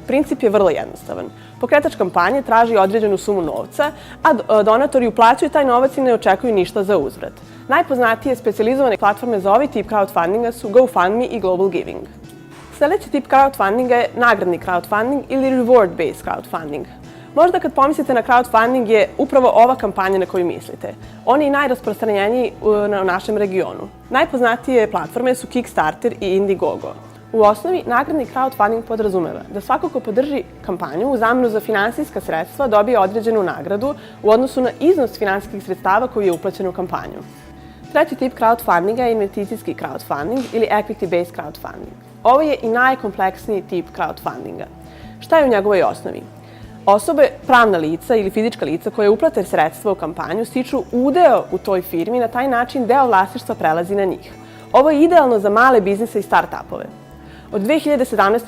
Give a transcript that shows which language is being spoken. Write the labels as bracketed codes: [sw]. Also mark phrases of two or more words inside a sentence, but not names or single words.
[sr] Princip je vrlo jednostavan. Pokretač kampanje traži određenu sumu novca, a donatori uplaćuju taj novac i ne očekuju ništa za uzvrat. Najpoznatije specijalizovane platforme za ovaj tip crowdfundinga su GoFundMe i Global Giving. Sljedeći tip crowdfundinga je nagradni crowdfunding ili [en] reward-based crowdfunding. [sr] Možda kad pomislite na crowdfunding je upravo ova kampanja na koju mislite. On je i najrasprostranjeniji u našem regionu. Najpoznatije platforme su Kickstarter i Indiegogo. U osnovi, nagradni crowdfunding podrazumeva da svako ko podrži kampanju u zamenu za finansijska sredstva dobije određenu nagradu u odnosu na iznos finansijskih sredstava koji je uplaćen u kampanju. Treći tip crowdfundinga je investicijski crowdfunding ili [en] equity-based crowdfunding. [sr] Ovo je i najkompleksniji tip crowdfundinga. Šta je u njegovoj osnovi? Osobe, pravna lica ili fizička lica koje uplate sredstva u kampanju stiču udeo u toj firmi i na taj način deo vlasništva prelazi na njih. Ovo je idealno za male biznise i start-upove. Od 2017.